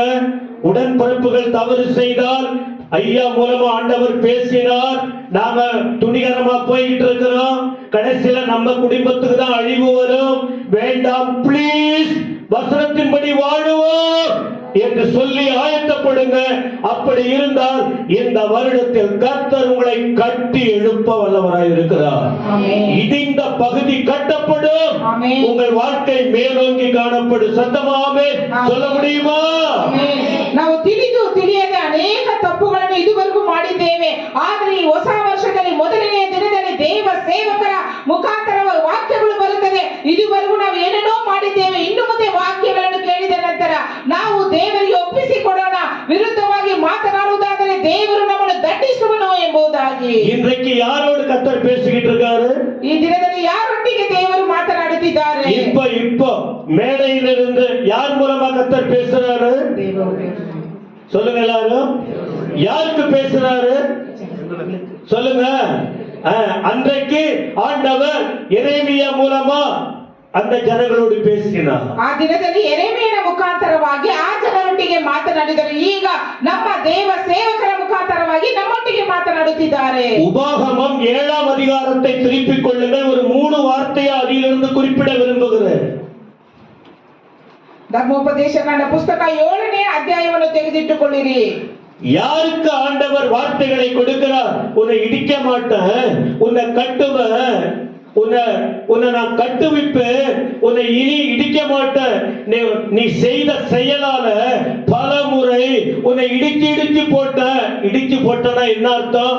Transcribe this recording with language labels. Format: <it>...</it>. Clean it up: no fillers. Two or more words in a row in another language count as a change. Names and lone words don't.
<ta>உடன்பிறப்புகள் தவறு செய்தால், ஐயா மூலமா ஆண்டவர் பேசினார், நாம துணிகரமா போய்கிட்டு இருக்கிறோம், கடைசியில நம்ம குடும்பத்துக்கு தான் அழிவு வரும், வேண்டாம் ப்ளீஸ், வசனத்தின்படி வாழுவோம் என்று சொல்லி ஆயத்தப்படுங்க. அப்படி இருந்தால் இந்த வருடத்தில் கர்த்தர் உங்களை கட்டி எழுப்ப வல்லவராய் இருக்கிறார். இடிந்த பகுதி கட்டப்படும், உங்கள் வாழ்க்கை மேலோங்கி காணப்படும். சத்தமாவே சொல்ல முடியுமா?</ta> <kn>ನಾವು ತಿಳಿದು ತಿಳಿಯದೆ ಅನೇಕ ತಪ್ಪುಗಳನ್ನು ಇದುವರೆಗೂ ಮಾಡಿದ್ದೇವೆ. ಆದರೆ ಈ ಹೊಸ ವರ್ಷದಲ್ಲಿ ಮೊದಲನೆಯ ದಿನದಲ್ಲಿ ದೇವ ಸೇವಕರ ಮುಖಾಂತರ ವಾಕ್ಯಗಳು ಬರುತ್ತದೆ. ಇದುವರೆಗೂ ನಾವು ಏನೇನೋ ಮಾಡಿದ್ದೇವೆ. ಇನ್ನು ಮುಂದೆ ವಾಕ್ಯಗಳನ್ನು ಕೇಳಿದ ನಂತರ ನಾವು ದೇವರಿಗೆ ಒಪ್ಪಿಸಿಕೊಡೋಣ. ವಿರುದ್ಧವಾಗಿ ಮಾತನಾಡುವುದಾದರೆ ದೇವರು ನಮ್ಮನ್ನು ದಂಡಿಸುವನು ಎಂಬುದಾಗಿ.</kn> <ta>இன்றைக்கு யாரோடு கர்த்தர் பேசிக்கிட்டு இருக்காரு?</ta> <kn>ಈ ದಿನದಲ್ಲಿ ಯಾರೊಟ್ಟಿಗೆ ದೇವರು ಮಾತನಾಡುತ್ತಿದ್ದಾರೆ?</kn> <ta>இப்போ மேடையிலிருந்து யார் மூலமா கர்த்தர் பேசுறாரு? சொல்லுங்க எல்லாரும். யாருக்கு பேசுறாரு? சொல்லுங்க. அன்றைக்கு ஆண்டவர் எரேமியா மூலமா அந்த ಜನಗಳோடு பேசினார்.</ta> <kn>ಆ ದಿನದಲ್ಲಿ ಯೆರೆಮೀಯನ ಮುಖಾಂತರವಾಗಿ ಆ ಜನರೊಟ್ಟಿಗೆ ಮಾತನಾಡಿದರು. ಈಗ ನಮ್ಮ ದೇವ ಸೇವಕರ ಮುಖಾಂತರವಾಗಿ ನಮ್ಮೊಟ್ಟಿಗೆ ಮಾತನಾಡುತ್ತಿದ್ದಾರೆ.</kn> <ta>உபாகமம் 7ஆம் அதிகாரத்தை திருப்பிக் கொள்ளுங்கள். ஒரு 3 வார்த்தையை அதிலிருந்து குறிப்பிட விரும்புகிறேன்.</ta> <kn>ಧರ್ಮೋಪದೇಶ ಕಾಂಡ ಪುಸ್ತಕ 7ನೇ ಅಧ್ಯಾಯವನ್ನು ತೆಗೆದಿಟ್ಟುಕೊಳ್ಳಿರಿ.</kn> <ta>யாருக்கு ஆண்டவர் வார்த்தைகளை கொடுக்கிறார்? உன்னை இடிக்க மாட்டேன், உன்னை கட்டுவேன், உன்னை நான் கட்டுவிப்பேன், உன்னை இனி இடிக்க மாட்டேன். நீ செய்த செயலால பல முறை உன்னை இடிச்சு போட்டனா என்ன அர்த்தம்?</ta>